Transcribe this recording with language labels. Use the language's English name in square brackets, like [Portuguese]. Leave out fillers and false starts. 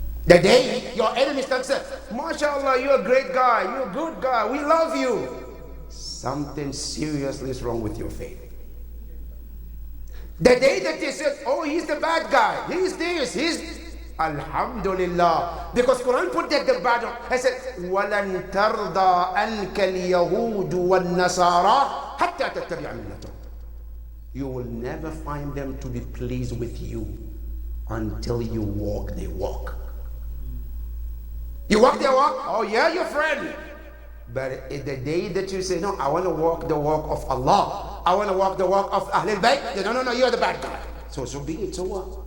[English] The day your enemy starts saying, MashaAllah, you're a great guy, you're a good guy, we love you. Something seriously is wrong with your faith. The day that they said, oh, he's the bad guy, he's this, he's Alhamdulillah. Because Quran put that the bad one. I said, [Arabic] وَلَن تَرْضَى أَنْكَ الْيَهُودُ وَالنَّصَارَى حَتَّى تَتَّبِعَ مِلَّتَهُمْ. [English] You will never find them to be pleased with you until you walk their walk. You walk their walk? Oh yeah, your friend. But the day that you say, no, I want to walk the walk of Allah, I want to walk the walk of Ahlul Bayt, no, you're the bad guy. So be it, so what?